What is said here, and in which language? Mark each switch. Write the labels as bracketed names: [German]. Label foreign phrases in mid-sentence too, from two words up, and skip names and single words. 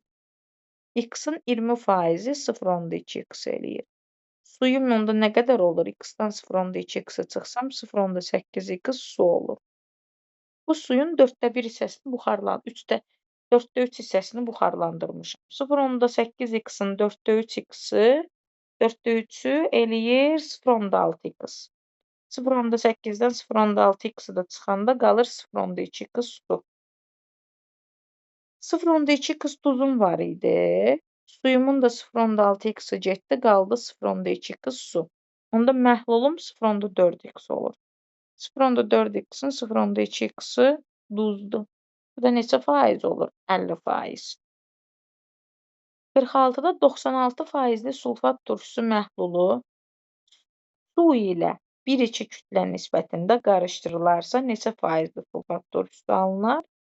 [Azerbaijani] X-in 20% 0.2x eləyir. Suyum onda nə qədər olur? X-dan 0.2x-i çıxsam 0.8x su olur. Bu suyun 1/4 hissəsini buxarlandır. 4/3 hissəsini buxarlandırmışam. 0.8x-in 4/3x-i 4/3-ü eləyir 0.6x. 0.8-dən 0.6x-i də çıxanda qalır 0.2x su. 0.2x duzum var idi. Suyumun da 0.6x-i getdi, qaldı 0.2x su. Onda məhlulum 0.4x olur. 0.4x-in 0.2x-i duzdur. Bu da neçə faiz olur? 50%. 46-da 96%li sulfat turşusu məhlulu su ilə 1-2 kütlə nisbətində qarışdırılarsa neçə faizli sulfat turşusu alınar?